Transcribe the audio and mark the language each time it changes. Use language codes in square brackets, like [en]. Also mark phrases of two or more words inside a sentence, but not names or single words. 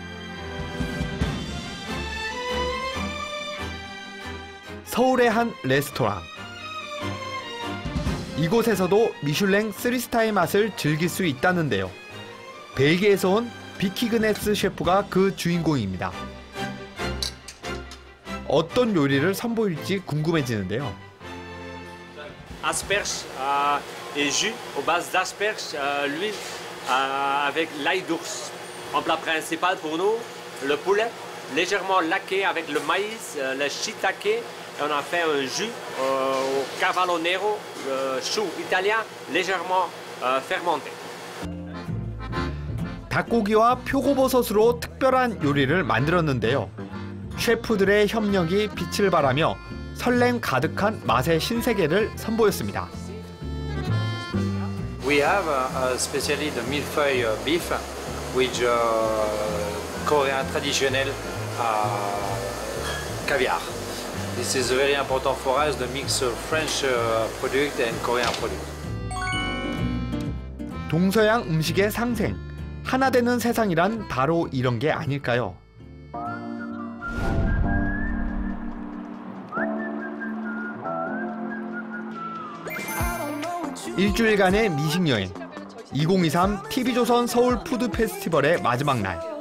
[ko] 서울의 한 레스토랑. 이곳에서도 미슐랭 3스타의 맛을 즐길 수 있다는데요. 벨기에에서 온 비키그네스 셰프가 그 주인공입니다. 어떤 요리를 선보일지 궁금해지는데요. [fr] Asperges et jus aux bases d'asperges, l'huile avec l'ail d'ours. En plat principal pour nous, le poulet légèrement laqué avec le maïs, le shiitake, et on a fait un jus au cavallo nero, le chou italien légèrement fermenté. [ko] 닭고기와 표고버섯으로 특별한 요리를 만들었는데요. 셰프들의 협력이 빛을 발하며 설렘 가득한 맛의 신세계를 선보였습니다. [en] We have especially the millefeuille beef with Korean traditional caviar. This is very important for us to mix French product and Korean product. [ko] 동서양 음식의 상생, 하나 되는 세상이란 바로 이런 게 아닐까요? 일주일간의 미식여행 2023 TV조선 서울 푸드 페스티벌의 마지막 날.